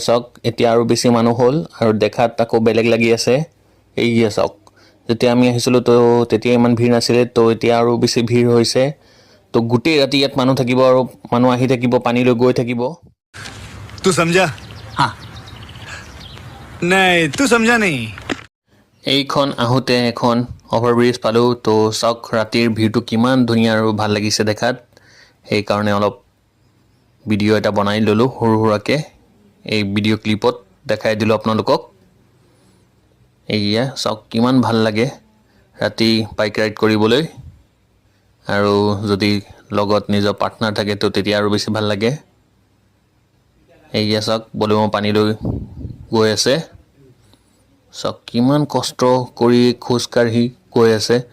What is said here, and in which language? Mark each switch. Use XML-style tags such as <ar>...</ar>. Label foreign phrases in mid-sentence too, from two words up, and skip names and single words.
<as>চাওক এতিয়া আৰু বেছি মানুহ হ'ল আৰু দেখাত আকৌ বেলেগ লাগি আছে এইয়া চাওক যেতিয়া আমি আহিছিলোঁ তো তেতিয়া ইমান ভিৰ নাছিলে তো এতিয়া আৰু বেছি ভিৰ হৈছে তো গোটেই ৰাতি ইয়াত মানুহ থাকিব আৰু মানুহ আহি থাকিব পানীলৈ গৈ থাকিব</as> <hi>तू समझा हाँ नहीं तू समझा नहीं</hi> <as>এইখন আহোঁতে এখন অভাৰব্ৰিজ পালোঁ তো চাওক ৰাতিৰ ভিউটো কিমান ধুনীয়া আৰু ভাল লাগিছে দেখাত সেইকাৰণে অলপ ভিডিঅ' এটা বনাই ল'লোঁ সৰু সুৰাকৈ এই ভিডিঅ' ক্লিপত দেখাই দিলোঁ আপোনালোকক এইয়া চাওক কিমান ভাল লাগে ৰাতি</as> <en>bike ride</en> <as>কৰিবলৈ আৰু যদি লগত নিজৰ পাৰ্টনাৰ থাকে তো তেতিয়া আৰু বেছি ভাল লাগে এইয়া চাওক বলিউমৰ পানীলৈ গৈ আছে চাওক কিমান কষ্ট কৰি খোজকাঢ়ি গৈ আছে</as>